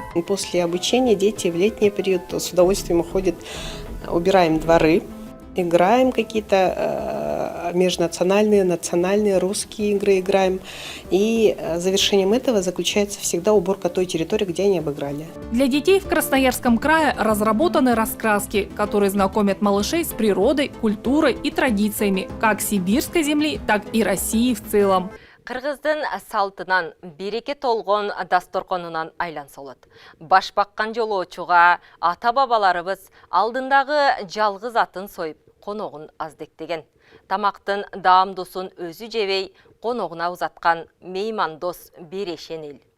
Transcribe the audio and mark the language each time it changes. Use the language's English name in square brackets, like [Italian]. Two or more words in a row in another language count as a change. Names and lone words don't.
[Russian] После обучения дети в летний период с удовольствием уходят, убираем дворы, играем какие-то межнациональные, национальные, русские игры играем. И завершением этого заключается всегда уборка той территории, где они обыграли. Для детей в Красноярском крае разработаны раскраски, которые знакомят малышей с природой, культурой и традициями как сибирской земли, так и России в целом. [Kyrgyz] Кыргыздын салтынан береке толгон дасторконунан айланса болот. Баш баккан жолоочуга ата-бабаларыбыз алдындагы жалгыз атын союп, коногун аздектеген. Тамактын даамдуусун өзү жебей, коногуна узаткан меймандос берешен эл.